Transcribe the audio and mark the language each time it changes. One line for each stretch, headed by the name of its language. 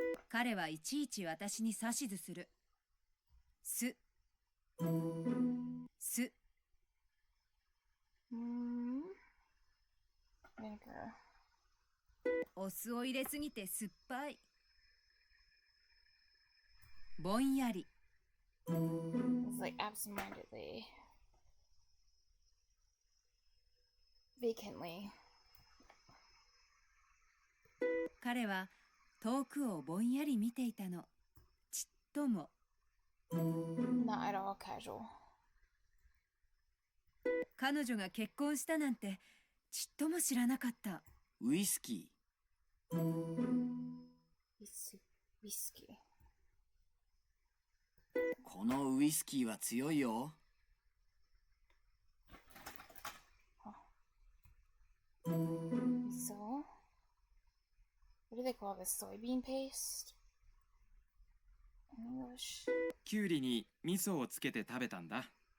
Japanese: 彼はいちいち私に指図する。す。す。
English: Vinegar.
Japanese: お酢を入れすぎて酸っぱい。ぼんやり。
English: It's like absentmindedly. Vacantly.
Japanese: 彼は遠くをぼんやり見ていたの。ちっとも。
English: Not at all casual.
Japanese: 彼女が結婚したなんてちっとも知らなかった。ウイスキー。
English: Whiskey.
Japanese: このウイスキーは強いよ。
English: So, what do they call this? Soybean paste? In English?
Japanese: キュウリに味噌をつけて食べたんだ。